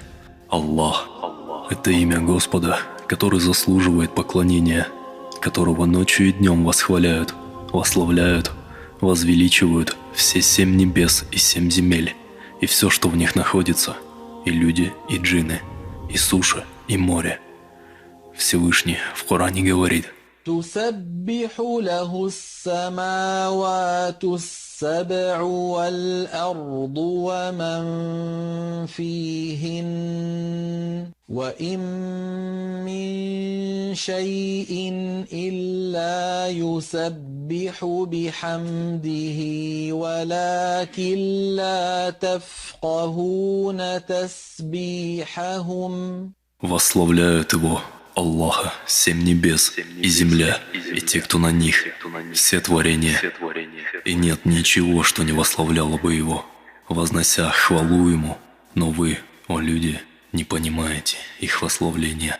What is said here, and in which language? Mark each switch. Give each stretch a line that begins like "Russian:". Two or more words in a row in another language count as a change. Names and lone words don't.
Russian: Аллах – это имя Господа, который заслуживает поклонения, которого ночью и днем восхваляют, восславляют, возвеличивают все 7 небес и 7 земель, и все, что в них находится, и люди, и джинны, и суша, и море. Всевышний в Коране говорит:
Arabic: تسبح له السماوات السبع والأرض ومن فيهن وإن من شيء إلا يسبح بحمده ولكن لا تفقهون تسبيحهم.
Russian: Восславляют его, Аллаха, 7 небес и земля, и те, кто на них, все творения. И нет ничего, что не восславляло бы его, вознося хвалу ему. Но вы, о люди, не понимаете их восславления.